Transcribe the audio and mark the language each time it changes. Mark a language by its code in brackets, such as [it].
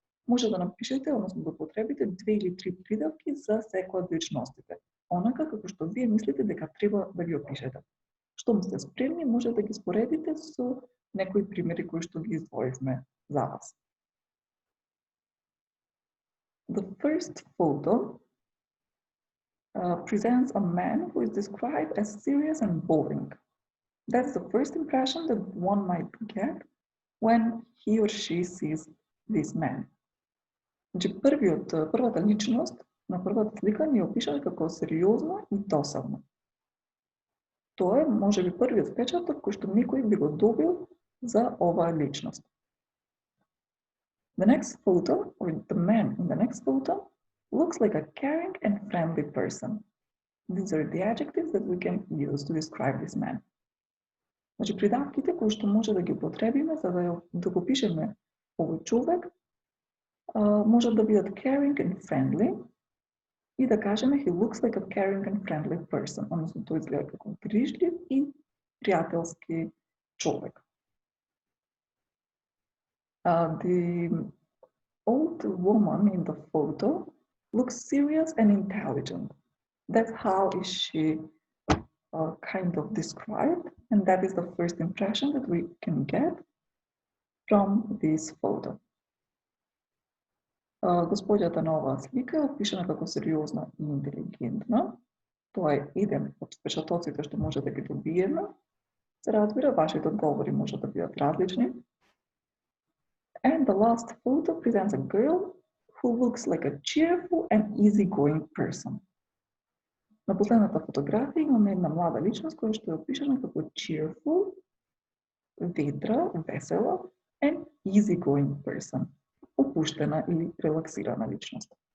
[mk] Може да напишете, односно да употребите 2 или 3 придавки за секоја од личностите. Онака како што вие мислите дека треба да ги опишете. Штом сте спремни, може да ги споредите со некои примери кои што ги издвоивме за вас. [en] The first photo presents a man who is described as serious and boring. That's the first impression that one might get when he or she sees this man. [mk] Значи, првата личност на првата слика ни опишана како сериозна и досадна. Тоа е, може би, првиот впечаток кој што некој би го добил за оваа личност. [en] The next photo, or the man in the next photo, looks like a caring and friendly person. These are the adjectives that we can use to describe this man. [mk] Значи, придавките кои што може да ги употребиме за да го пишеме овој човек, може да бидат [en] caring and friendly [mk] и да кажеме [en] he looks like a caring and friendly person, [mk] односно тој изгледа како грижлив и пријателски човек. [en] The old woman in the photo looks serious and intelligent. That's how is she kind of described, and that is the first impression that we can get from this photo. [mk] Господјата на оваа слика е опишана како сериозна и интелигентна. Тоа е еден од впечатоците што може да ги добиеме. Се разбира, вашите одговори може да бидат различни. [en] And the last photo presents a girl who looks like a cheerful and easygoing person. [mk] На последната фотографија имаме една млада личност која што е опишана како cheerful, ведра, весела, [en] and easygoing person, [mk] отпуштена или релаксирана личност.